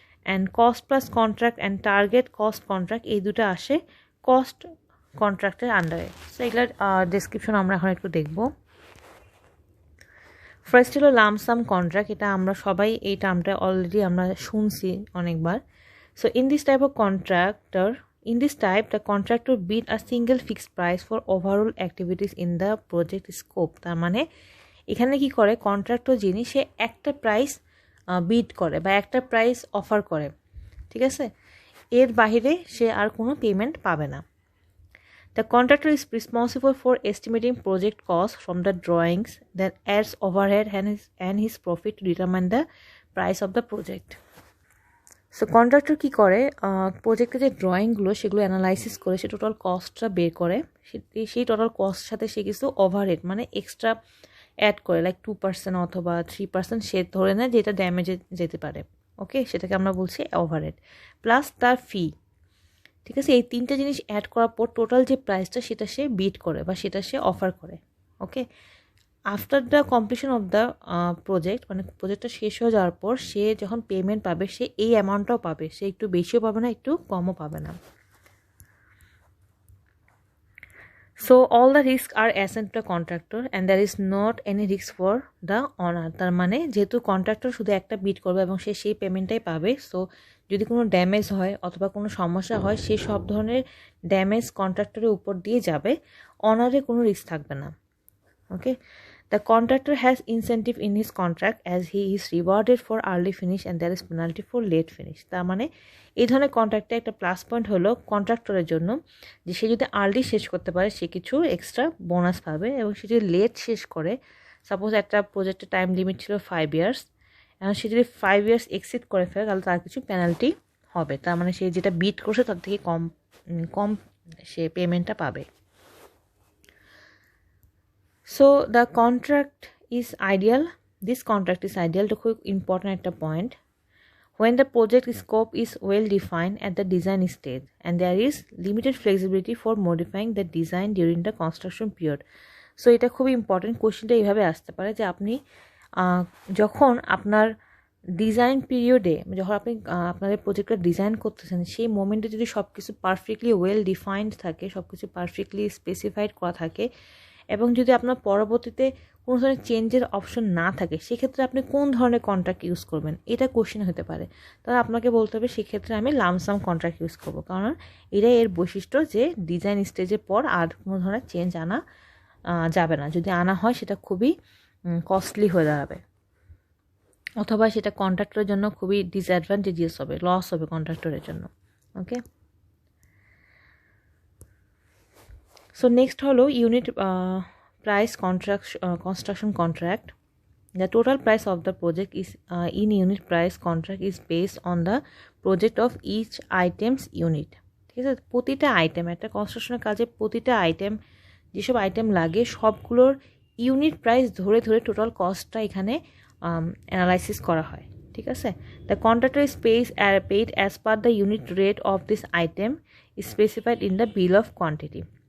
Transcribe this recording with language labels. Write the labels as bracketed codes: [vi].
[bn] And cost plus contract and target cost contract এই দুটো আসে কস্ট কন্ট্রাক্টের আন্ডারে। সো এগুলোর ডেসক্রিপশন আমরা এখন একটু দেখব। ফার্স্ট হলো লামসাম কন্ট্রাক্ট, এটা আমরা সবাই এই টার্মটা অলরেডি আমরা শুনছি অনেকবার। [en] So in this type of contractor In this type, the contractor bid a single fixed price for overall activities in the project scope. [bn] তার মানে এখানে কি করে, কন্ট্রাক্টর যিনি সে একটা প্রাইস বিড করে বা একটা প্রাইস অফার করে, ঠিক আছে, এর বাহিরে সে আর কোনো পেমেন্ট পাবে না। [en] The contractor is responsible for estimating project costs from the drawings, then adds overhead and his profit to determine the price of the project. [bn] So contractor কী করে, প্রজেক্টের যে ড্রয়িংগুলো সেগুলো অ্যানালাইসিস করে সে টোটাল কস্টটা বের করে, সেই টোটাল কস্ট সাথে সে কিছু ওভারহেড মানে এক্সট্রা অ্যাড করে, লাইক 2% অথবা 3% সে ধরে নেয় যেটা ড্যামেজে যেতে পারে, ওকে, সেটাকে আমরা বলছি ওভারহেড, প্লাস তার ফি, ঠিক আছে। এই তিনটা জিনিস অ্যাড করার পর টোটাল যে প্রাইসটা সেটা সে বিড করে বা সেটা সে অফার করে, ওকে। [en] after the completion of the project, [bn] মানে প্রজেক্টটা শেষ হয়ে যাওয়ার পর সে যখন পেমেন্ট পাবে সে এই অ্যামাউন্টটাও পাবে, সে একটু বেশিও পাবে না একটু কমও পাবে না। [en] So all the risk are assigned to the contractor and there is not any risk for the owner. [bn] তার মানে যেহেতু কন্ট্রাক্টর শুধু একটা বিড করবে এবং সে সেই পেমেন্টটাই পাবে, সো যদি কোনো ড্যামেজ হয় অথবা কোনো সমস্যা হয় সে সব ধরনের ড্যামেজ কন্ট্রাক্টরের উপর দিয়ে যাবে, অনারে কোনো রিস্ক থাকবে না, ওকে। [en] The contractor has incentive in his contract as he is rewarded for early finish and there is penalty for late finish. [bn] তার মানে এই ধরনের কন্ট্রাক্টে একটা প্লাস পয়েন্ট হলো কন্ট্রাক্টরের জন্য যে সে যদি আর্লি শেষ করতে পারে সে কিছু এক্সট্রা বোনাস পাবে, এবং সে যদি লেট শেষ করে, সাপোজ একটা প্রজেক্টের টাইম লিমিট ছিল 5 ইয়ার্স, এখন সে যদি 5 ইয়ার্স এক্সিড করে ফেলে তাহলে তার কিছু পেনাল্টি হবে, তার মানে সে যেটা বিট করছে তার থেকে কম সে পেমেন্টটা পাবে। [en] So the contract is ideal. This contract is ideal to [bn] খুব [en] important [bn] একটা [en] point when the project scope is well defined at the design stage and there is limited flexibility for modifying the design during the construction period. [bn] So এটা খুব important, কোশ্চেনটা এইভাবে আসতে পারে যে আপনি যখন আপনার ডিজাইন পিরিয়ডে, যখন আপনি আপনাদের প্রজেক্টটা ডিজাইন করতেছেন সেই মোমেন্টে যদি সব কিছু পারফেক্টলি ওয়েল ডিফাইন্ড থাকে, সব কিছু পারফেক্টলি স্পেসিফাইড করা থাকে, এবং যদি আপনার পরবর্তীতে কোনো ধরনের চেঞ্জের অপশন না থাকে, সেক্ষেত্রে আপনি কোন ধরনের কন্ট্রাক্ট ইউজ করবেন, এটা কোশ্চেন হতে পারে। তাহলে আপনাকে বলতে হবে সেক্ষেত্রে আমি লামসাম কন্ট্রাক্ট ইউজ করবো, কারণ এটাই এর বৈশিষ্ট্য যে ডিজাইন স্টেজের পর আর কোনো ধরনের চেঞ্জ আনা যাবে না, যদি আনা হয় সেটা খুবই কস্টলি হয়ে দাঁড়াবে, অথবা সেটা কন্ট্রাক্টরের জন্য খুবই ডিসঅ্যাডভান্টেজিয়াস হবে, লস হবে কন্ট্রাক্টরের জন্য, ওকে। [en] So next [bn] হলো [en] unit price construction contract. The total price of the project is in unit price contract is based on the project of each items unit. [bn] ঠিক আছে, প্রতিটা আইটেম, একটা কনস্ট্রাকশনের কাজে প্রতিটা আইটেম, যেসব আইটেম লাগে সবগুলোর ইউনিট প্রাইস ধরে ধরে টোটাল কস্টটা এখানে অ্যানালাইসিস করা হয়, ঠিক আছে। [en] The contractor is paid as per the unit rate of this item is specified in the bill of quantity.